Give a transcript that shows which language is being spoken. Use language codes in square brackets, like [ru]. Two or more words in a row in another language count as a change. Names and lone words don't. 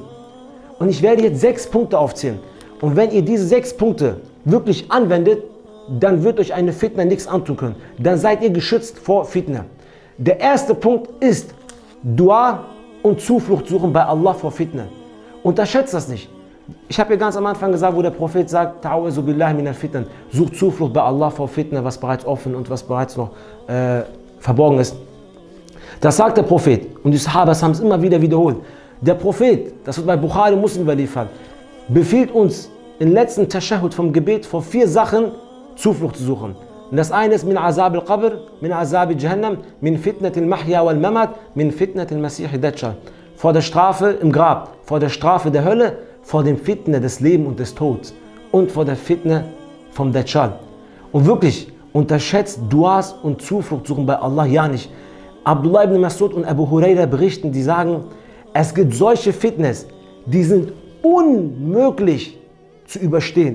[de] Und ich werde jetzt 6 Punkte aufzählen. Und wenn ihr diese 6 Punkte wirklich anwendet, dann wird euch eine Fitna nichts antun können. Dann seid ihr geschützt vor Fitna. Der erste Punkt ist Dua und Zuflucht suchen bei Allah vor Fitna. Unterschätzt das nicht. Ich habe ja ganz am Anfang gesagt, wo der Prophet sagt, [ar] تعوذوا بالله من الفتنة, [de] sucht Zuflucht bei Allah vor Fitna, was bereits offen und was bereits noch verborgen ist. Das sagt der Prophet und die Sahabas haben es immer wieder wiederholt. Der Prophet, das wird bei Bukhari Muslim überliefert, befiehlt uns im letzten Tashahhud vom Gebet vor 4 Sachen Zuflucht zu suchen. Und das eine ist [ar] من عذاب القبر من عذاب جهنم من فتنة المحيا والممات من فتنة المسيح الدجال. [de] Vor der Strafe im Grab, vor der Strafe der Hölle, vor dem Fitne des Lebens und des Todes und vor der Fitne vom Dajjal. Und wirklich, unterschätzt Duas und Zuflucht suchen bei Allah ja nicht. Abdullah ibn Mas'ud und Abu Huraira berichten, die sagen, es gibt solche Fitnes, die sind unmöglich zu überstehen.